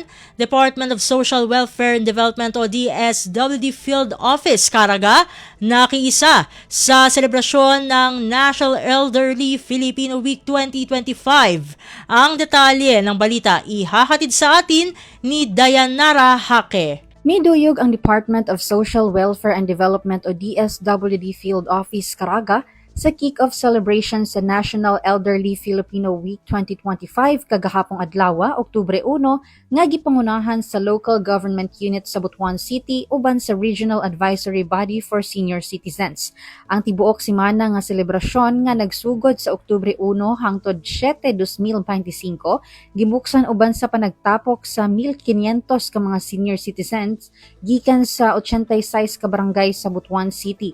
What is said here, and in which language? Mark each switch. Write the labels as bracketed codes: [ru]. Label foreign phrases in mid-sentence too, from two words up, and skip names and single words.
[tl] Department of Social Welfare and Development o DSWD Field Office Caraga nakiisa sa selebrasyon ng National Elderly Filipino Week 2025. Ang detalye ng balita ihahatid sa atin ni Dayanara Hake. [ceb] May duyog ang Department of Social Welfare and Development o DSWD Field Office Caraga sa [en] kick-off celebration [ceb] sa National Elderly Filipino Week 2025 kagahapong adlaw, Oktubre 1, nga gipangunahan sa local government unit sa Butuan City uban sa Regional Advisory Body for Senior Citizens. Ang tibuok semana nga selebrasyon nga nagsugod sa Oktubre 1 hangtod 7, 2025, gibuksan uban sa panagtapok sa 1,500 ka mga [en] senior citizens [ceb] gikan sa 86 ka barangay sa Butuan City.